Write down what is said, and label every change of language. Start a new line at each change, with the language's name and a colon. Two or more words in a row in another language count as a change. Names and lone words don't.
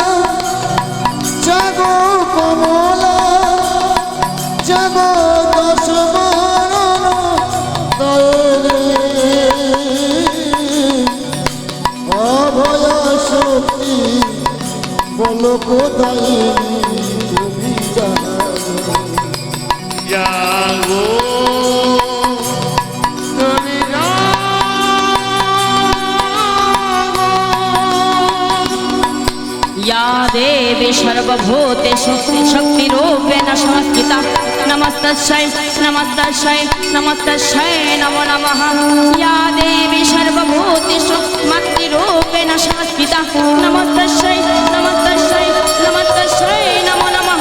Bangla: জাগো কমলা, জাগো দশ বরণ দয়ালে, অভয়া শক্তি বল কোদায়িনী তুমি জাগো। জাগো তুমি
Sanskrit: या देवी सर्वभूतेषु शक्तिरूपेण संस्थिता नमस्तस्यै नमस्तस्यै नमस्तस्यै नमो नमः। या देवी सर्वभूतेषु मातृरूपेण संस्थिता नमस्तस्यै नमस्तस्यै नमस्तस्यै नमो नमः।